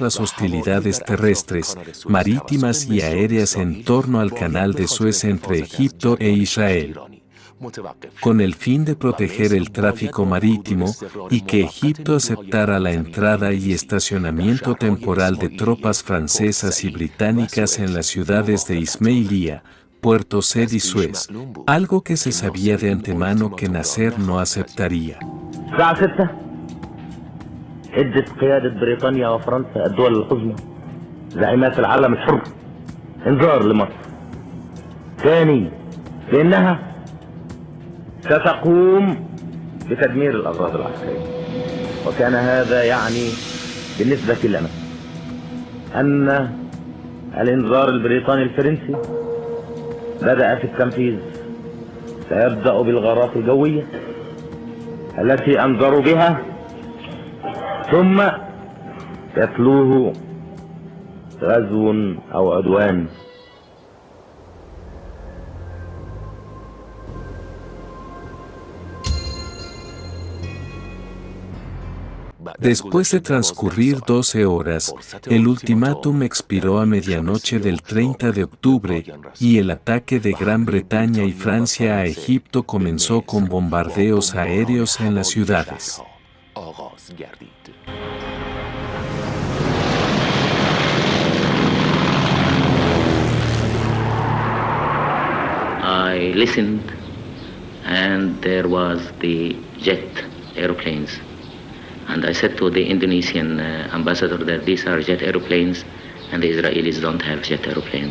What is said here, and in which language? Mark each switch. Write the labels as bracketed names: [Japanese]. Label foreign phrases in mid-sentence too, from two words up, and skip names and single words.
[Spanish] las hostilidades terrestres, marítimas y aéreas en torno al canal de Suez entre Egipto e Israel, con el fin de proteger el tráfico marítimo y que Egipto aceptara la entrada y estacionamiento temporal de tropas francesas y británicas en las ciudades de Ismailia, Puerto Said y Suez, algo que se sabía de antemano que Nasser no aceptaría. [Arabic] ادت قيادة بريطانيا وفرنسا الدول العظمى زعيمات العالم الحر انذار لمصر. ثاني بأنها ستقوم بتدمير الأغراض العسكرية. وكان هذا يعني بالنسبة لنا أن الانذار البريطاني الفرنسي بدأ في التنفيذ. سيبدأ بالغارات الجوية التي أنذروا بها ثم يتلوه غزو أو عدوان. [Spanish] Después de transcurrir 12 horas, el ultimátum expiró a medianoche del 30 de octubre y el ataque de Gran Bretaña y Francia a Egipto comenzó con bombardeos aéreos en las ciudades. [English] I listened and there was the jet airplanes. And I said to the Indonesian ambassador that these are jet airplanes and the Israelis don't have jet airplanes.